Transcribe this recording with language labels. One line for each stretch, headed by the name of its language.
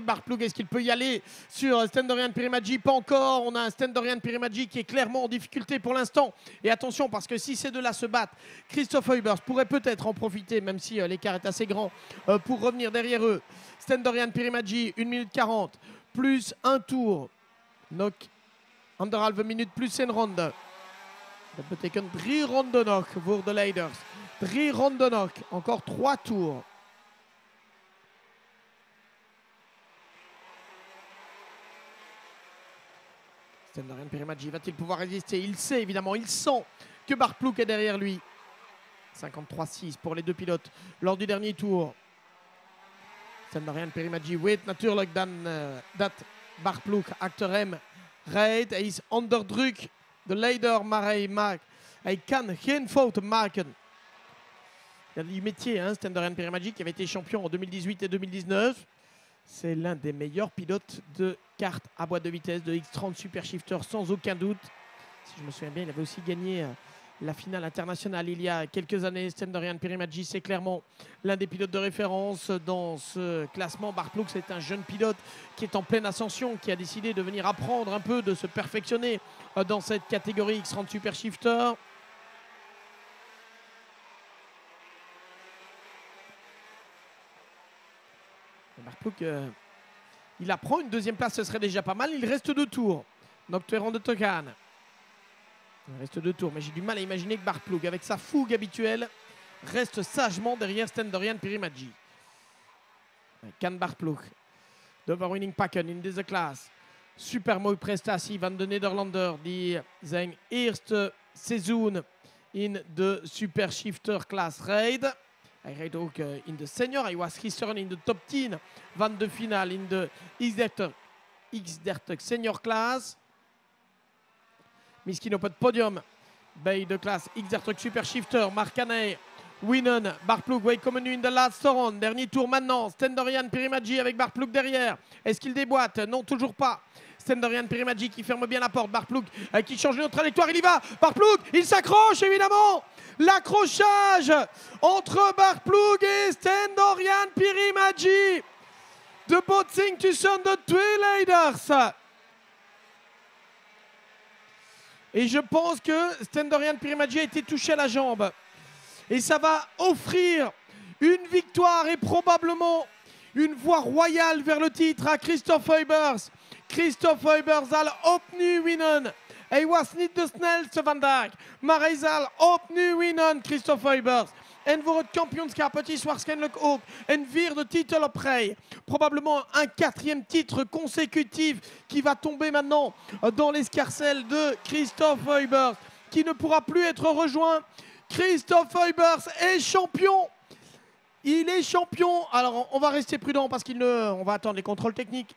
French: Bart Ploeg, est-ce qu'il peut y aller sur Sten-Dorian Pirimadji? Pas encore. On a un Sten-Dorian Pirimadji qui est clairement en difficulté pour l'instant. Et attention, parce que si ces deux-là se battent, Christophe Huybers pourrait peut-être en profiter, même si l'écart est assez grand, pour revenir derrière eux. Sten-Dorian Pirimadji, 1 minute 40, plus un tour.
Dutch: Nog 1,5 minute plus een ronde. Dat betekent 3 ronden nog voor de leiders. 3 ronden nog.
French: Encore 3 tours. Sten-Dorian Pirimadji va-t-il pouvoir résister? Il sait évidemment, il sent que Bart Ploeg est derrière lui. 53-6 pour les deux pilotes lors du dernier tour.
Dutch: Sten-Dorian Pirimadji weet natuurlijk dan dat Bart Ploeg achter hem rijdt. Hij is onder druk, de leider, maar hij kan geen fouten maken.
French: Il a du métier, Sten-Dorian Pirimadji, qui avait été champion en 2018 et 2019. C'est l'un des meilleurs pilotes de cartes à boîte de vitesse de X30 Super Shifter, sans aucun doute. Si je me souviens bien, il avait aussi gagné la finale internationale il y a quelques années. Sten-Dorian Pirimadji, c'est clairement l'un des pilotes de référence dans ce classement. Bart Ploeg, c'est un jeune pilote qui est en pleine ascension, qui a décidé de venir apprendre un peu, de se perfectionner dans cette catégorie X30 Super Shifter. Bart Ploeg, il apprend une deuxième place, ce serait déjà pas mal. Il reste 2 tours. Nocturne de Tokan. Il reste 2 tours, mais j'ai du mal à imaginer que Bart Ploeg, avec sa fougue habituelle, reste sagement derrière Sten-Dorian Pirimadji.
Dutch: Kan Bart Ploeg. Winning Packen in deze class. Super mooie prestatie van de Nederlander die zijn eerste seizoen in de Super Shifter class reed. Hij reed ook in de senior. Hij was gisteren in de top 10 van de finale in de X30 senior class. Misschien op het podium bij de klas X30 Super Shifter. Mark Haney, winnen. Bart Ploeg, wij komen nu in de laatste ronde.
French: Dernier tour maintenant. Sten-Dorian Pirimadji avec Bart Ploeg derrière. Est-ce qu'il déboîte? Non, toujours pas. Sten-Dorian Pirimadji qui ferme bien la porte. Bart Ploeg qui change de trajectoire. Il y va. Bart Ploeg, il s'accroche évidemment. L'accrochage entre Bart Ploeg et Sten-Dorian Pirimadji.
Dutch: De botsing tussen de twee leiders.
French: Et je pense que Sten-Dorian Pirimadji a été touché à la jambe. Et ça va offrir une victoire et probablement une voie royale vers le titre à Christophe Huybers.
Dutch: Christophe Huybers zal opnieuw winnen. Hij was niet de snelste vandaag, maar hij zal opnieuw winnen, Christophe Huybers. En voor het kampioenschap, het is waarschijnlijk ook een 4e titel op rij.
French: Probablement un 4e titre consécutif qui va tomber maintenant dans l'escarcelle de Christophe Huybers, qui ne pourra plus être rejoint. Christophe Huybers est champion. Il est champion. Alors, on va rester prudent parce on va attendre les contrôles techniques.